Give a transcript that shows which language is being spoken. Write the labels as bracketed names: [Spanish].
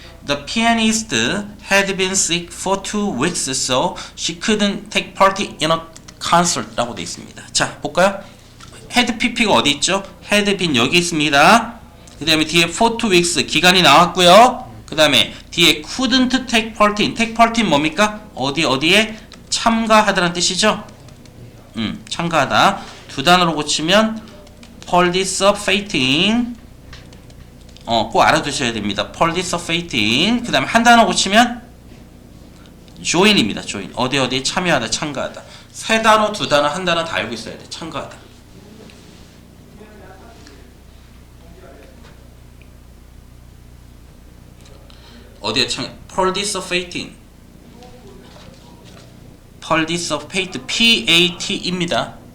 [English] The pianist had been sick for 2 weeks, so she couldn't take part in a concert라고 [Korean] 되어 있습니다. 자, 볼까요? had pp가 어디 있죠? [English] had been [Korean] 여기 있습니다. 그 다음에 뒤에 [English] for 2 weeks [Korean] 기간이 나왔고요. 그 다음에 뒤에 [English] couldn't take part in. take part in [Korean] 뭡니까? 어디에 참가하다라는 뜻이죠? 참가하다. 두 단어로 고치면 participating. 꼭 알아두셔야 됩니다. participating. 그 다음에 한 단어 고치면 join입니다. [English] join. [Korean] 어디에 참여하다, 참가하다. 세 단어, 두 단어, 한 단어 다 알고 있어야 돼. 참가하다. 어디에 participating. [English] participate, P-A-T [Korean] 입니다.